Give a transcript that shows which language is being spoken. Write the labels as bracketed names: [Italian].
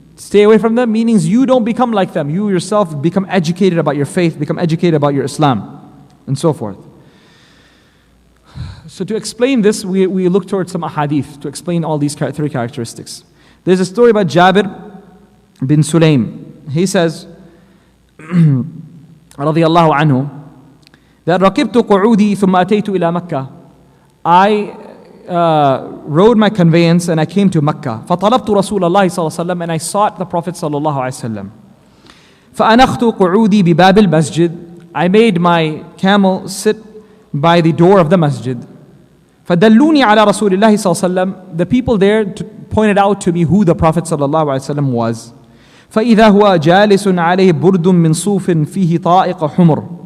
[English] Stay away from them, meaning you don't become like them. You yourself become educated about your faith, become educated about your Islam, and so forth. So to explain this, we look towards some ahadith to explain all these three characteristics. There's a story about Jabir bin Sulaim. He says, [Arabic] رضي الله عنه, [English] that [Arabic] ركبت قعودي ثم أتيت إلى مكة. [English] I rode my conveyance and I came to Mecca. [Arabic] فطلبت رسول الله صلى الله عليه وسلم, [English] and I sought the Prophet [Arabic] صلى الله عليه وسلم. فأنخت قعودي بباب المسجد. [English] I made my camel sit by the door of the masjid. [Arabic] فدلوني على رسول الله صلى الله عليه وسلم. [English] The people there pointed out to me who the Prophet [Arabic] صلى الله عليه وسلم [English] was. [Arabic] فإذا هو جالس عليه برد من صوف فيه طائق حمر.